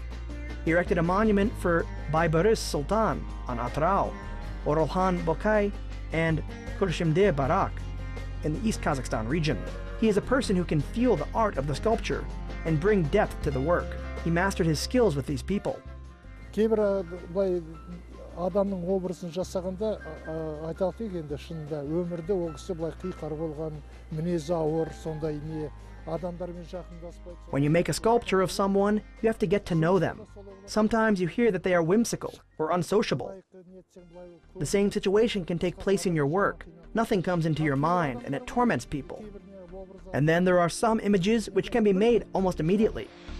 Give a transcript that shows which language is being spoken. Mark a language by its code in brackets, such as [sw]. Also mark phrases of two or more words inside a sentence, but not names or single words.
[en] He erected a monument for Beibarys Sultan on Atyrau, Oralkhan Bokei, and Kurshimde Barak in the East Kazakhstan region. He is a person who can feel the art of the sculpture and bring depth to the work. He mastered his skills with these people. [kk] Адамның образын жасағанда айталық дегенде шынында өмірде ол кісі былай қиқар болған, мінезі ауыр, сондай не адамдармен жақындаспайды. [en] When you make a sculpture of someone, you have to get to know them. Sometimes you hear that they are whimsical or unsociable. The same situation can take place in your work. Nothing comes into your mind and it torments people. And then there are some images which can be made almost immediately.